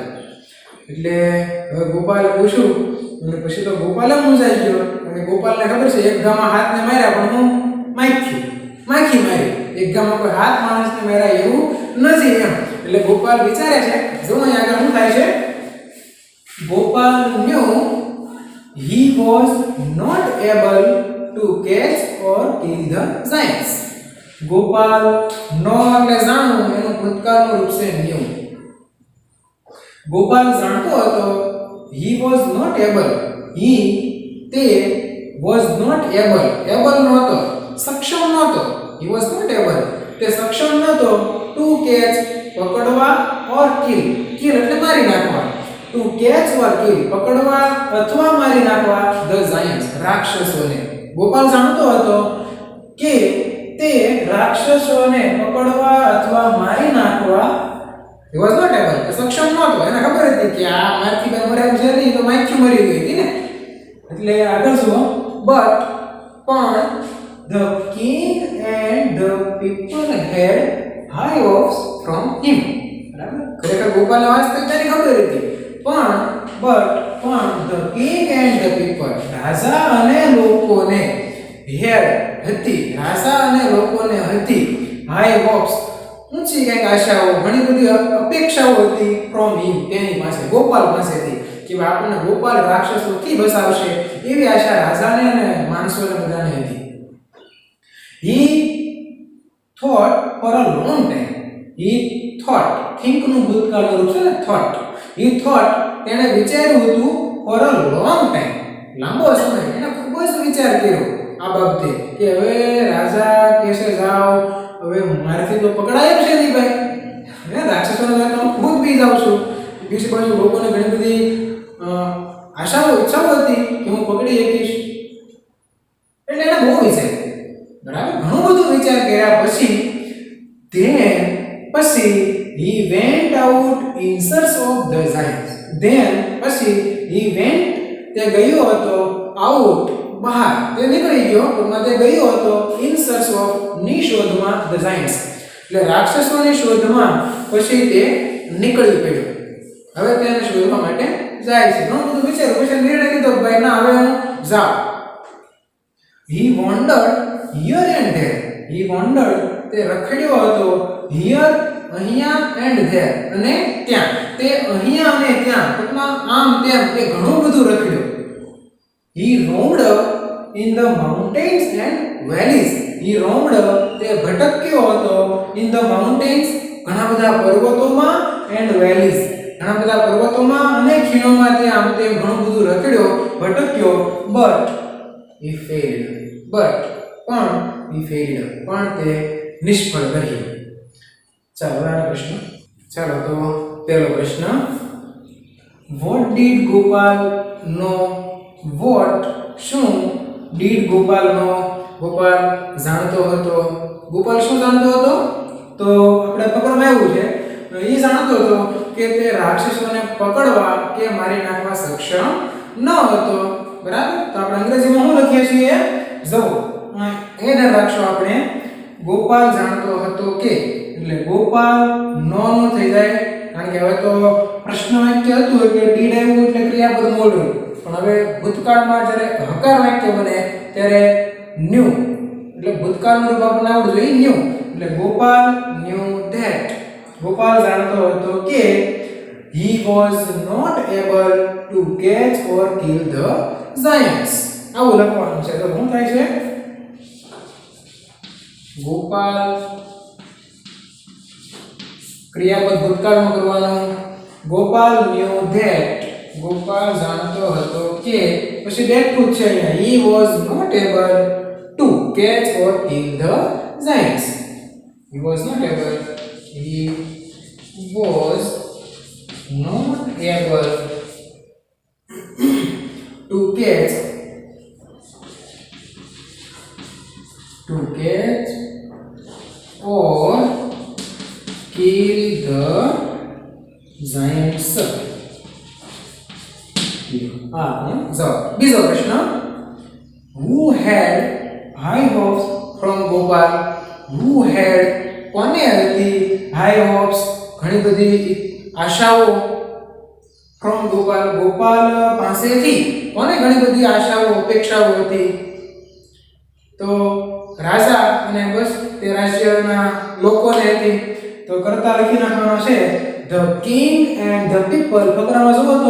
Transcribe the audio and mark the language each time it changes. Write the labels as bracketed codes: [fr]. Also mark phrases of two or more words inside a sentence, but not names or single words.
[gu] એટલે હવે ગોપાલે પૂછ્યું અને પછી તો ગોપાલે મૂંઝાઈ ગયો અને ગોપાલને ખબર છે એક ગામમાં હાથને માર્યા પણ હું માખી મારી. એક ગામમાં કોઈ હાથ માણસને માર્યા એવું નથી એમ. એટલે ગોપાલ વિચારે છે જો અહીં આગળ શું થાય છે. [en] ગોપાલ knew he was not able to catch or kill the giants. [gu] ગોપાલ નો એટલે જાણવું એનું ભૂતકાળનું રૂપ છે knew. [en] ગોપાલ [gu] જાણતો હતો [en] he was not able. [gu] તે [en] was not able [gu] નહોતો, સક્ષમ નહોતો. [en] he was not able [gu] તે સક્ષમ નહોતો [en] to catch પકડવા or kill [gu] એટલે મારી નાખવા. [en] to catch or kill [gu] પકડવા અથવા મારી નાખવા [en] the giants રાક્ષસોને. [gu] ગોપાલ જાણતો હતો કે તે રાક્ષસોને પકડવા અથવા મારી નાખવા [en] he was not able [gu] સક્ષમ નહોતો. એને ખબર હતી કે આ મારથી બે મરે છે નહીં તો માખી મરી ગઈ હતી ને. એટલે આગળ જુઓ પણ [en] the king and the people had high hopes from him. [gu] બરાબર ખરેખર ગોપાલને વાસ્તવિકતાની ખબર હતી પણ [en] the king and the people [gu] રાજા અને લોકોને હતી [en] high hopes [gu] ઊંચી કંઈક આશાઓ ઘણી બધી અપેક્ષાઓ હતી [en] from him [gu] તેની પાસે ગોપાલ પાસેથી કે આપણને ગોપાલ રાક્ષસોથી બચાવશે એવી આશા રાજાને અને માણસોને બધાને હતી. [en] he thought for a long time. [gu] think નું ભૂતકાળનું રૂપ છે ને thought. [en] he thought [gu] તેણે વિચાર્યું હતું [en] for a long time [gu] લાંબો સમય એને ખૂબ જ વિચાર કર્યો આ બાબતે કે હવે રાજા કહેશે જાઓ હવે મારાથી તો પકડાય છે નહીં ભાઈ હે રાક્ષસોને તો હું ખુદ બી જાઉં છું. બીજી બાજુ લોકોને ઘણી બધી આશાઓ ઈચ્છાઓ હતી કે હું પકડી શકીશ. એટલે એને બહુ વિચાર બરાબર ઘણું બધું વિચાર કર્યા પછી [en] he went out in search of the giants. he went [gu] તે ગયો હતો out બહાર તે નીકળી ગયો પણ તે ગયો હતો [en] in search of [gu] ની શોધમાં [en] the giants [gu] એટલે રાક્ષસોની શોધમાં પછી તે નીકળી પડ્યો. હવે તેને શોધવા માટે જાય છે. ઘણું બધું વિચાર્યું પછી નિર્ણય લીધો ભાઈ ના હવે હું જાઉં. [en] he wandered here and there. [gu] તે રખડ્યો હતો here અહીંયા [en] and there [gu] અને ત્યાં. તે અહીંયા અને ત્યાં ટૂંકમાં આમ તેમ તે ઘણું બધું રખડ્યો. [en] he roamed in the mountains and valleys. [gu] તે ભટક્યો હતો [en] in the mountains [gu] ઘણા બધા પર્વતોમાં [en] and valleys [gu] ઘણા બધા પર્વતોમાં અને ખીણોમાં તે આમ તેમ ઘણું બધું રખડ્યો ભટક્યો [en] but he failed. [gu] પણ તે નિષ્ફળ રહ્યો. ચાલો આ પ્રશ્ન. ચાલો તો પહેલો પ્રશ્ન [en] what did Gopal know? શું did Gopal know? [gu] ગોપાલ જાણતો હતો. ગોપાલ શું જાણતો હતો? તો આપણે પકડવા આવ્યું છે એ જાણતો હતો કે તે રાક્ષસોને પકડવા કે મારી નાખવા સક્ષમ ન હતો. બરાબર તો આપણે અંગ્રેજીમાં શું લખીએ છીએ જો એ ધ્યાન રાખશો આપણે ગોપાલ જાણતો હતો કે એટલે ગોપાલ નો થઈ જાય કારણ કે હવે તો પ્રશ્ન વાક્ય હતું એટલે ડીડ આવ્યું એટલે ક્રિયાપદ મોડું પણ હવે ભૂતકાળમાં જ્યારે હકાર વાક્ય બને ત્યારે ન્યુ એટલે ભૂતકાળનું રૂપ આપણને આવડવું જોઈએ ન્યુ એટલે ગોપાલ [en] knew that [gu] ગોપાલ જાણતો હતો કે [en] he was not able to catch or kill the giants. [gu] આવું લખવાનું છે તો શું થાય છે ગોપાલ ક્રિયાપદ ભૂતકાળમાં કરવાનું ગોપાલ [en] knew that [gu] ગોપાલ જાણતો હતો કે પછી બેઠું છે અહીંયા [en] he was not able to catch or kill the giants. He was not able to catch or kill the giants. [gu] હા જવાબ. બીજો પ્રશ્ન, [en] who had high hopes from Gopal? who had [gu] કોને હતી [en] high hopes [gu] ઘણી બધી આશાઓ [en] from Gopal [gu] ગોપાલ પાસેથી કોને ઘણી બધી આશાઓ અપેક્ષાઓ હતી? તો રાજા અને બસ તે રાજ્યના લોકોને હતી. તો કરતા લખી નાખવાનો છે [en] the king and the people. [gu] ફકરામાં શું હતો?